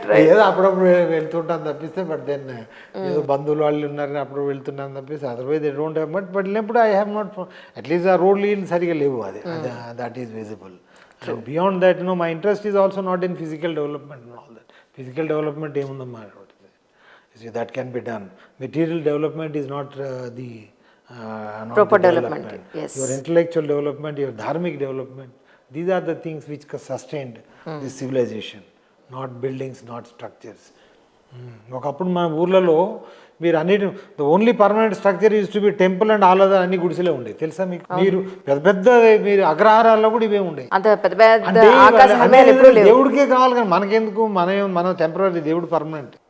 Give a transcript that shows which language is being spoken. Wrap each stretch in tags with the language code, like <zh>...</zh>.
<te>ఏదో అప్పుడప్పుడు వెళ్తుంటాను తప్పిస్తే, బట్ దెన్ ఏదో బంధువులు వాళ్ళు ఉన్నారని అప్పుడు వెళ్తున్నాను తప్పిస్తే</te> <en>Otherwise they don't have much.</en> <te>But వెళ్ళినప్పుడు</te> <en>I have not at least</en> <te>ఆ రోడ్లు సరిగా లేవు.</te> <en>అది that is visible. Beyond that my interest is also not in physical development and all that.</en> <te>Physical development ఏముందమ్మా,</te> <en>That can be done. Material development is not the proper development. Yes. Your intellectual development, your dharmic development, these are the things which sustained this civilization, not buildings, not structures.</en> <te>ఒకప్పుడు మన ఊర్లలో మీరు అన్నిటి</te> <en>the only permanent structure use to be temple and all other</en> <te>అన్ని గుడిసెలే ఉండేవి తెలుసా మీకు? మీరు పెద్ద పెద్ద మీరు అగ్రహారాల్లో కూడా ఇవే ఉండేవి. అంత పెద్ద పెద్ద దేవుడికే కావాలి కానీ మనకెందుకు? మనం టెంపరీ, దేవుడు పర్మనెంట్.</te>